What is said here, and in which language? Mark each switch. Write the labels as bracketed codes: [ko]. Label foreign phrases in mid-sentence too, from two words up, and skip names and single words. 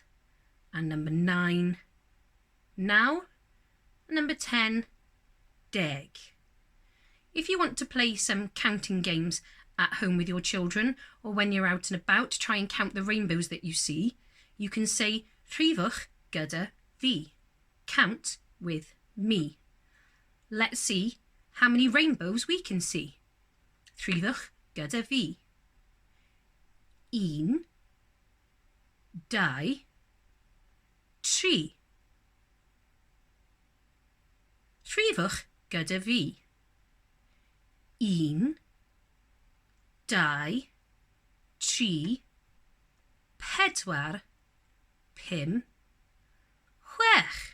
[en] And number 9, 9. Number 10, 10. If you want to play some counting games at home with your children, or when you're out and about to try and count the rainbows that you see, you can say [cy] Rhifau gyda fi. [en] Count with me. Let's see how many rainbows we can see. [cy] Rhifau gyda fi. 1, 2, 3. Rhifau gyda fi. 1, 2, 3, 4, 5, 6.